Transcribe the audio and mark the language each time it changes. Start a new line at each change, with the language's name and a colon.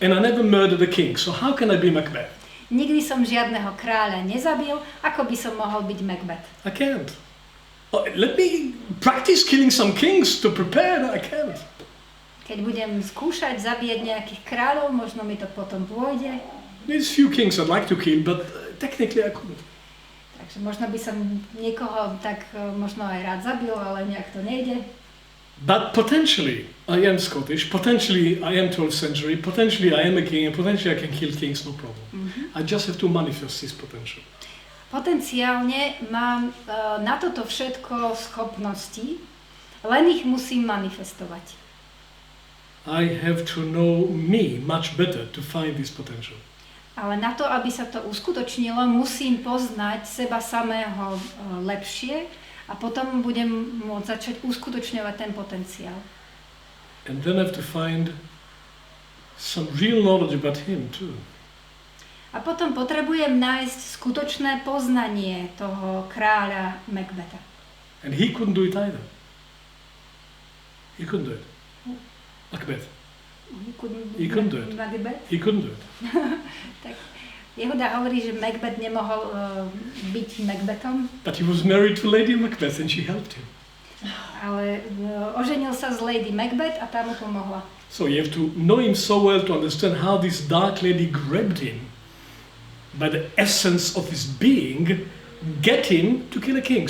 English: And I never murdered a king, so how can I be Macbeth?
Slovak: Nikdy som žiadneho kráľa nezabil, ako by som mohol byť Macbeth?
English: I can't. Let me practice killing some kings to prepare. I can't.
Slovak: Keď budem skúšať zabíjať nejakých kráľov, možno mi to potom pôjde.
English: There's few kings I'd like to kill, but technically I couldn't.
Slovak: Takže možno by som niekoho tak možno aj rád zabil, ale nejak to nejde.
English: But potentially I am Scottish, potentially I am 12th century, potentially I am a king, and potentially I can kill kings, no problem. I just have to manifest this potential.
Slovak: Potenciálne mám na toto všetko schopnosti, len ich musím manifestovať.
English: I have to know me much better to find this potential.
Slovak: Ale na to, aby sa to uskutočnilo, musím poznať seba samého lepšie a potom budem môcť začať uskutočňovať ten potenciál.
English: And then I have to find some real knowledge about him too.
Slovak: A potom potrebujem nájsť skutočné poznanie toho kráľa Macbetha.
English: And he couldn't do it either. He couldn't do it. Macbeth. He couldn't do it. Macbeth? He couldn't do it.
Slovak: Tak Yehuda hovorí, že Macbeth nemohol byť Macbethom.
English: But he was married to Lady Macbeth and she helped him.
Slovak: Ale oženil sa s Lady Macbeth a tá mu pomohla.
English: So you have to know him so well to understand how this dark lady grabbed him by the essence of his being, get him to kill a king.